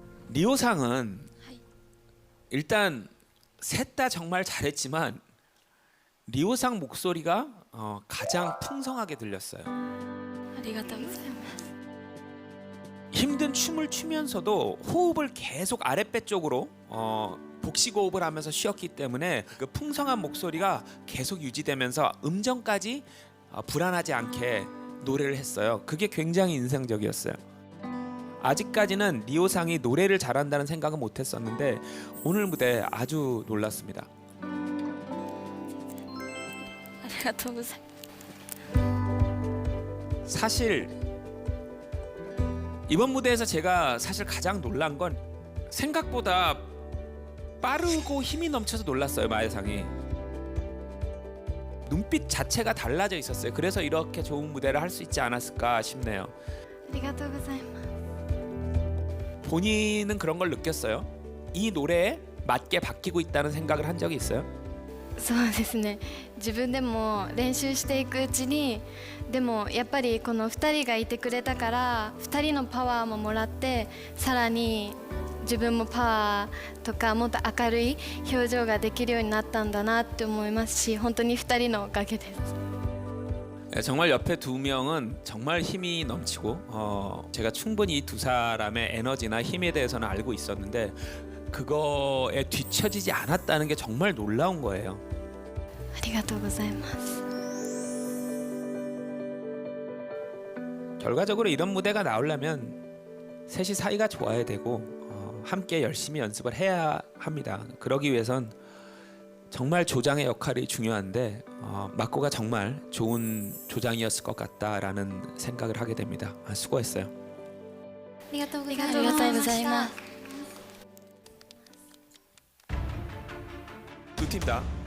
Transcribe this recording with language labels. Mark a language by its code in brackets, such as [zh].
[ko] 리오상은 일단 셋 다 정말 잘했지만 리오상 목소리가 가장 풍성하게 들렸어요. [ja] ありがとうございます [ko] 힘든 춤을 추면서도 호흡을 계속 아랫배 쪽으로 복식호흡을 하면서 쉬었기 때문에 그 풍성한 목소리가 계속 유지되면서 음정까지 불안하지 않게 노래를 했어요. 그게 굉장히 인상적이었어요. 아직까지는 리오상이 노래를 잘한다는 생각은 못했었는데 오늘 무대 아주 놀랐습니다. [ja] ありがとうございます [ko] 사실 이번 무대에서 제가 사실 가장 놀란 건 생각보다 빠르고 힘이 넘쳐서 놀랐어요. 마야상이 눈빛 자체가 달라져 있었어요. 그래서 이렇게 좋은 무대를 할 수 있지 않았을까 싶네요. [ja] ありがとうございます。 [ko] 본인은 그런 걸 느꼈어요? 이 노래에 맞게 바뀌고 있다는 생각을 한 적이 있어요? [ja] そうですね、自分でも練習していくうちに、でもやっぱりこの2人がいてくれたから、2人のパワーももらって、さらに自分もパワーとかもっと明るい表情ができるようになったんだなって思いますし、本当に2人のおかげです。 [ko] 정말 옆에 두 명은 정말 힘이 넘치고 제가 충분히 이 두 사람의 에너지나 힘에 대해서는 알고 있었는데 그거에 뒤처지지 않았다는 게 정말 놀라운 거예요. [ja] ありがとうございます。 [ko] 결과적으로 이런 무대가 나오려면 셋이 사이가 좋아야 되고 함께 열심히 연습을 해야 합니다. 그러기 위해선 정말 조장의 역할이 중요한데 마코가 정말 좋은 조장이었을 것 같다라는 생각을 하게 됩니다. 수고했어요. [ja] ありがとうございます。 [ko] 두 팀 다.